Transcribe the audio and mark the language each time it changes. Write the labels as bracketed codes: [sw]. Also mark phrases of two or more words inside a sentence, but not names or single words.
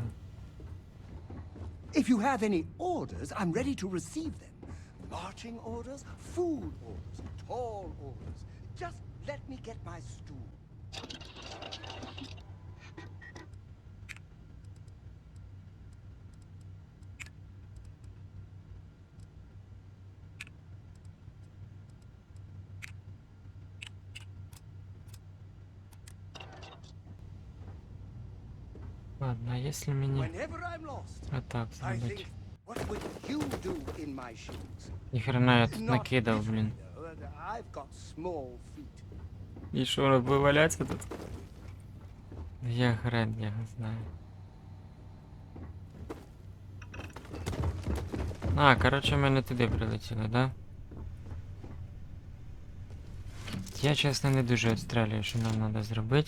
[en] If you have any orders, I'm ready to receive them. Marching orders, food orders, tall orders. Just let me get my stool. [ru] Ладно, а если мені... [en] Whenever I'm lost, [uk] Отак [en] I think, [uk] зробити. [en] what would you do in my shoes? [uk] Ніхрена я тут [en] Not [uk] накидав, блін. [en] I've got small feet. [uk] І що, робив валяться тут? Я хрен, я не знаю. А, коротше, ми не туди прилетіли, да? Я, чесно, не дуже відстрелюю, що нам треба зробити.